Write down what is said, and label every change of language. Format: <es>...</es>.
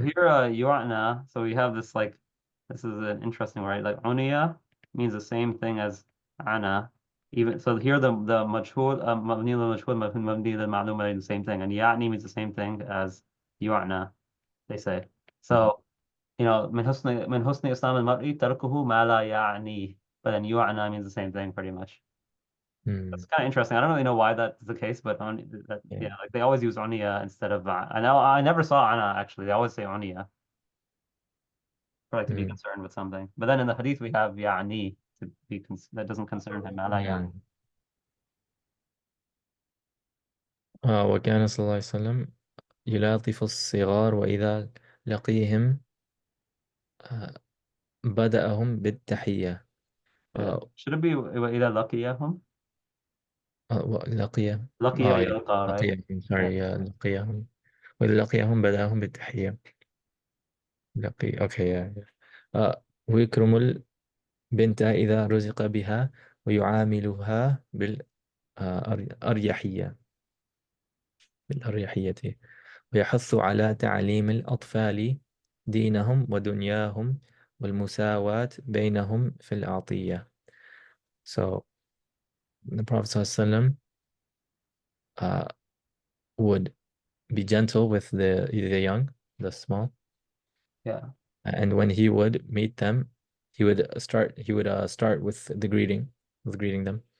<en>here, yu'na, so we have this like, this is an interesting word. Like uniya means the same thing as ana. Even so, here the majhul, mabni lil majhul, mabni lil ma'lum are the same thing, and ya'ni means the same thing as yu'na. They say so.</en> <ar>من حسن إسلام المرء تركه ما لا يعنيه.</ar> <en>But then yu'na means the same thing pretty much. Hmm, That's kind of interesting. I don't really know why that's the case, but yeah. yeah, like they always use oniya instead of I know I never saw ana actually. They always say oniya for like to be Hmm. concerned with something. But then in the hadith we have ya'ni to be that doesn't concern him.</en> <ar>Mala ya'ni.</ar> <en>Hmm.</en> <ar>وكان صلى الله عليه وسلم يلاطف الصغار وإذا لقيهم بدأهم بالتحية.</ar> <en>Good. آه، Should it be</en> <ar>وإذا لقيهم? لقي لقي</ar> <en>yeah.</en> <ar>يلقى, right? لقيهم</ar> <en>Yeah.</en> <ar>sorry لقيهم وإذا لقيهم بدأهم بالتحية. لقي okay, yeah, yeah. ويكرم البنت إذا رزق بها ويعاملها بالأريحية، بالأريحية، ويحث على تعليم الأطفال دينهم ودنياهم والمساواة بينهم في العطية.</ar> <en>So the Prophet ﷺ, uh, would be gentle with the young, the small, Yeah. and when he would meet them, he would start with the greeting, with greeting them.</en>